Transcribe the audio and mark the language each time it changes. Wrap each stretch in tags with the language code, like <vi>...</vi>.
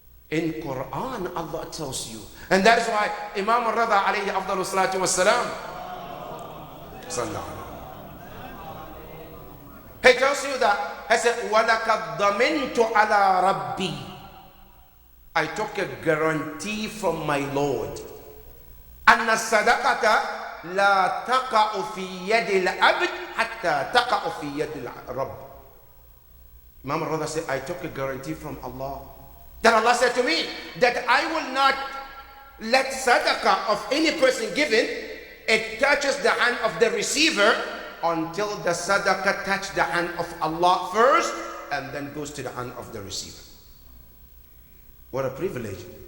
<en>In Quran, Allah tells you. And that is why Imam al-Rada alayhi afdalu salatu wassalam, he tells you that, he said,</en> <ar>وَلَكَدْ ضَمِنْتُ عَلَى رَبِّي.</ar> <en>I took a guarantee from my Lord.</en> <ar>أَنَّ الصَّدَقَةَ لا تقع في يد العبد حتى تقع في يد الرب.</ar> <en>Imam al-Rada said, I took a guarantee from Allah. That Allah said to me that I will not let sadaqah of any person given, it touches the hand of the receiver until the sadaqah touches the hand of Allah first and then goes to the hand of the receiver. What a privilege.</en>